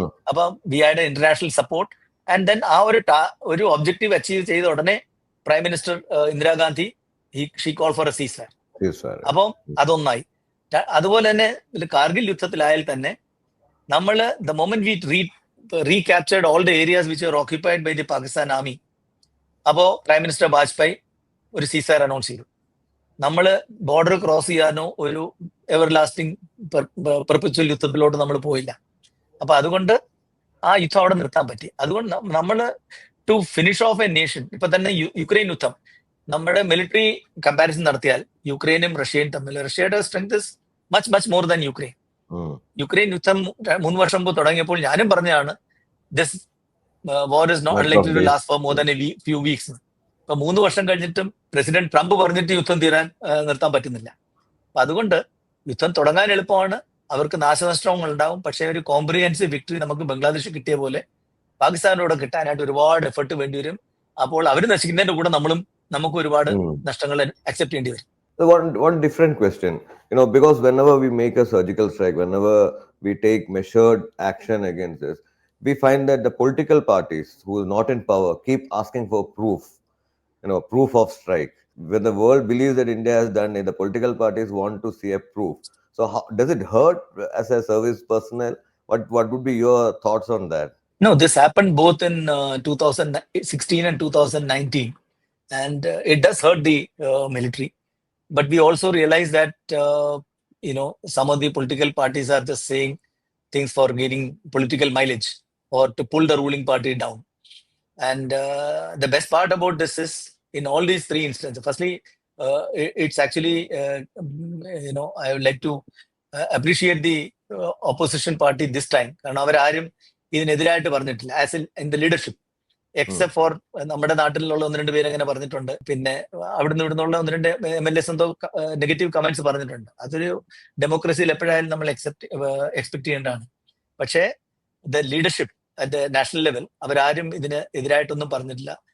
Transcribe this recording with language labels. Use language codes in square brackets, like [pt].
[ml] അപ്പം [en] we had a international support and then [ml] ആ ഒരു ഒബ്ജക്റ്റീവ് അച്ചീവ് ചെയ്ത ഉടനെ prime minister Indira Gandhi [en] She call for A സീസ് fire. [ml] അപ്പം അതൊന്നായി. അതുപോലെ തന്നെ കാർഗിൽ യുദ്ധത്തിലായാൽ തന്നെ നമ്മൾ [en] The moment we recaptured all the areas which were occupied by the Pakistan army. [ml] അപ്പോ പ്രൈം മിനിസ്റ്റർ വാജ്പേയി ഒരു സീസയർ അനൗൺസ് ചെയ്തു. നമ്മൾ ബോർഡർ ക്രോസ് ചെയ്യാനോ ഒരു എവർ ലാസ്റ്റിംഗ് പെർപെച്വൽ യുദ്ധത്തിലോട്ട് നമ്മൾ പോയില്ല. അപ്പൊ അതുകൊണ്ട് ആ യുദ്ധം അവിടെ നിർത്താൻ പറ്റി. അതുകൊണ്ട് നമ്മൾ [en] to finish of a nation, [ml] ഇപ്പൊ തന്നെ യുക്രൈൻ യുദ്ധം നമ്മുടെ മിലിറ്ററി കമ്പാരിസൺ നടത്തിയാൽ യുക്രൈനും റഷ്യയും തമ്മിൽ, റഷ്യയുടെ strength [en] is much much more than [ml] Ukraine. Ukraine യുദ്ധം 3 വർഷം മുമ്പ് തുടങ്ങിയപ്പോൾ ഞാനും പറഞ്ഞതാണ് [en] This war is not likely to last for more than a few weeks. [ml] ഇപ്പൊ 3 വർഷം കഴിഞ്ഞിട്ടും പ്രസിഡന്റ് ട്രംപ് പറഞ്ഞിട്ട് യുദ്ധം നിർത്താൻ പറ്റുന്നില്ല. അപ്പൊ അതുകൊണ്ട് യുദ്ധം തുടങ്ങാൻ എളുപ്പമാണ്, അവർക്ക് നാശനഷ്ടങ്ങൾ ഉണ്ടാവും. പക്ഷേ ഒരു കോംപ്രിഹെൻസീവ് വിക്ടറി നമുക്ക് ബംഗ്ലാദേശ് കിട്ടിയ പോലെ പാകിസ്ഥാനോട് കിട്ടാനായിട്ട് ഒരുപാട് എഫർട്ട് വേണ്ടി വരും. അപ്പോൾ അവർ നശിക്കുന്നതിന്റെ കൂടെ നമുക്ക് ഒരുപാട് നഷ്ടങ്ങൾ അക്സെപ്റ്റ് ചെയ്യേണ്ടി വരും. [en] One different question, because whenever we make a surgical strike, whenever we take measured action against this, we find that the political parties who is not in power keep asking for proof of strike. When the world believes that India has done it, the political parties want to see a proof. So how does it hurt as a service personnel? What would be your thoughts on that? No, this happened both in 2016 and 2019, and it does hurt the military. But we also realize that, some of the political parties are just saying things for gaining political mileage or to pull the ruling party down. And the best part about this is, in all these 3 instances, firstly, it's actually, I would like to appreciate the opposition party this time. [ml] കാരണം അവരാരും ഇതിനെതിരായിട്ട് പറഞ്ഞിട്ടില്ല, [en] as in the leadership, except for [ml] നമ്മുടെ നാട്ടിലുള്ള 1-2 പേര് അങ്ങനെ പറഞ്ഞിട്ടുണ്ട്. പിന്നെ അവിടുന്ന് ഇവിടുന്നുള്ള 1-2 MLAs എന്തോ നെഗറ്റീവ് കമന്റ്സ് പറഞ്ഞിട്ടുണ്ട്. അതൊരു ഡെമോക്രസിയിൽ എപ്പോഴായാലും നമ്മൾ എക്സ്പെക്ട് ചെയ്യേണ്ടതാണ്. പക്ഷേ [en] the leadership at the national level [ml] അവരാരും ഇതിന് എതിരായിട്ടൊന്നും പറഞ്ഞിട്ടില്ല.